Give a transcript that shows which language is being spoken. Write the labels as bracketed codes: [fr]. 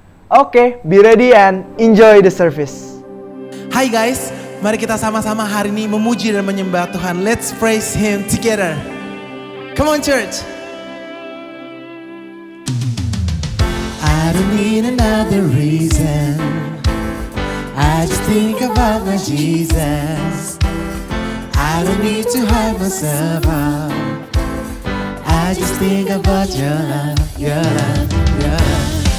[en] Oke, be ready and enjoy the service. [id] Hai guys, mari kita sama-sama hari ini memuji dan menyembah Tuhan. [en] Let's praise Him together. Come on church. I don't need another reason. I just think about my Jesus. I don't need to hide myself out. I just think about your love, your love, your love.